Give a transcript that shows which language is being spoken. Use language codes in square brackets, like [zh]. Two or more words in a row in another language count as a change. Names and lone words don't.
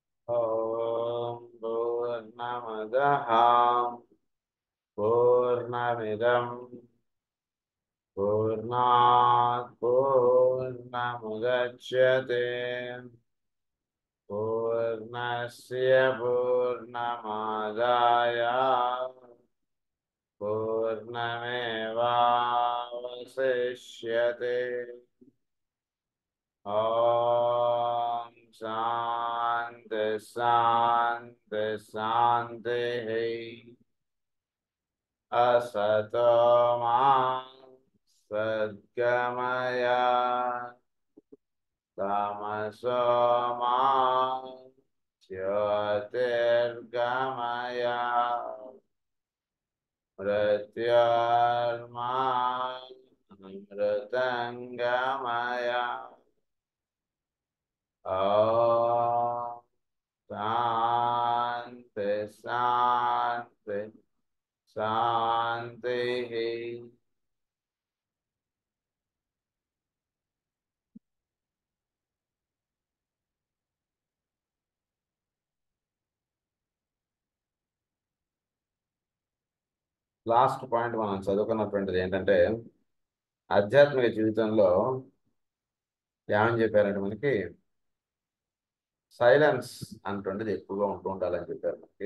[sa] ఓం పూర్ణమదః పూర్ణమిదం పూర్ణాత్ పూర్ణముదచ్యతే పూర్ణస్య పూర్ణమాదాయ పూర్ణమేవావశిష్యతే. ఓం శాంతి శాంతి శాంతి. असतो मा सद्गमय तमसो मा ज्योतिर्गमय मृत्योर्मा मृतङ्गमय. ॐ शान्ति शान्ति शान्ति. [en] last point [te] మనం చదువుకున్నటువంటిది ఏంటంటే ఆధ్యాత్మిక జీవితంలో ఏమని చెప్పారంటే మనకి సైలెన్స్ అటువంటిది ఎక్కువగా ఉంటూ ఉండాలని చెప్పారు మనకి.